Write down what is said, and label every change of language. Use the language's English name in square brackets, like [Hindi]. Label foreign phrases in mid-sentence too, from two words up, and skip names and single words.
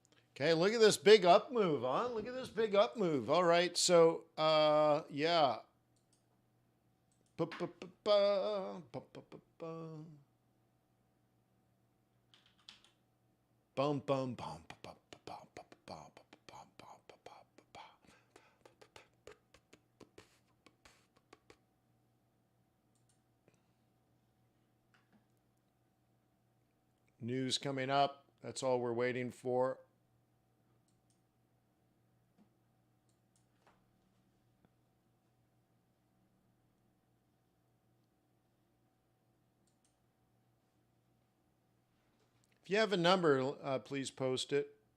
[English] Okay, look at this big up move, huh? Look at this big up move. All right, so yeah. Ba-ba-ba-ba, ba-ba-ba-ba. Bum bum bum ba ba ba ba ba ba ba ba ba ba ba. News coming up. That's all we're waiting for. If you have a number, please post it.